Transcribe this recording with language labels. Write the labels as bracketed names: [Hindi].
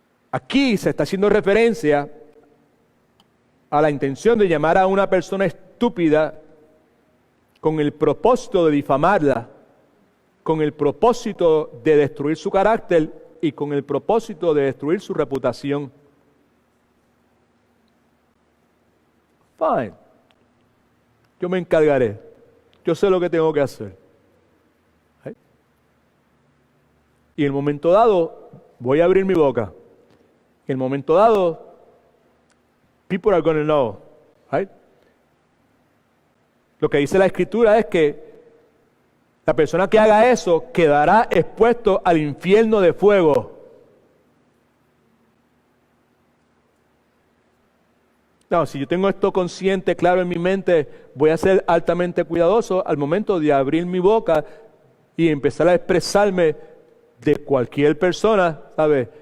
[Spanish] Aquí se está haciendo referencia a la intención de llamar a una persona estúpida con el propósito de difamarla, con el propósito de destruir su carácter y con el propósito de destruir su reputación. [English] Fine. [Spanish] Yo me encargaré. Yo sé lo que tengo que hacer. ¿Sí? Y en el momento dado, voy a abrir mi boca. En el momento dado, [English] people are going to know. Right? [Spanish] Lo que dice la Escritura es que la persona que haga eso quedará expuesto al infierno de fuego. No, si yo tengo esto consciente, claro en mi mente, voy a ser altamente cuidadoso al momento de abrir mi boca y empezar a expresarme de cualquier persona, ¿sabes?